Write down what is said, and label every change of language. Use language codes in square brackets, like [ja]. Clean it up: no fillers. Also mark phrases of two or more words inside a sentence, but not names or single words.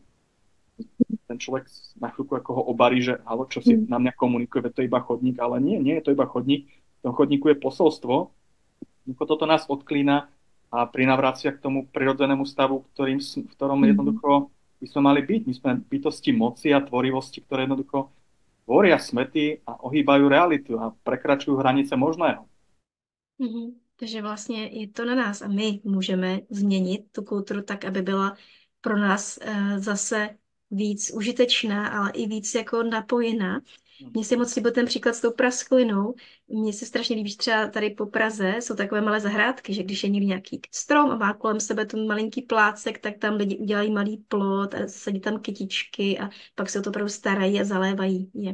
[sk] Ten človek na chvíľku ako ho obarí, že halo, čo si na mňa komunikuje, veď to je iba chodník, ale nie je to iba chodník. V tom chodníku je posolstvo. Toto nás odklína a prinavracia k tomu prirodzenému stavu, v ktorom jednoducho by sme mali byť. My sme bytosti moci a tvorivosti, ktoré jednoducho tvoria smety a ohýbajú realitu a prekračujú hranice možného. [cs] Takže vlastně je to na nás a my můžeme změnit tu kulturu tak, aby byla pro nás zase víc užitečná, ale i víc jako napojená. Mně se moc líbil ten příklad s tou prasklinou. Mně se strašně líbí, že třeba tady po Praze jsou takové malé zahrádky, že když je někdy nějaký strom a má kolem sebe ten malinký plácek, tak tam lidi udělají malý plot a sadí tam kytičky a pak se o to opravdu starají a zalévají je.